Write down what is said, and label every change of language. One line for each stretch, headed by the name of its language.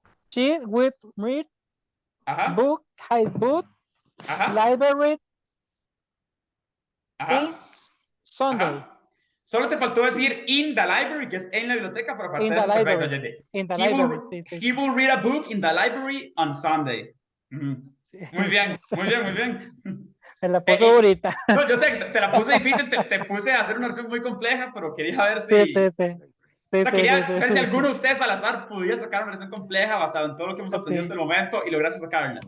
English: She will read book, high book, library. Ajá. Sunday. Ajá.
Spanish: Solo te faltó decir
English: in the library,
Spanish: que es en la biblioteca, pero aparte de eso, perfecto, JD.
English: In the library. He will read a book in the library on Sunday.
Spanish: Muy bien, muy bien, muy bien. Me la puse ahorita. No, yo sé, te la puse difícil, te puse a hacer una versión muy compleja, pero quería ver si... o sea, quería ver si alguno de ustedes al azar pudiera sacar una versión compleja basada en todo lo que hemos aprendido hasta el momento y lograste sacarla.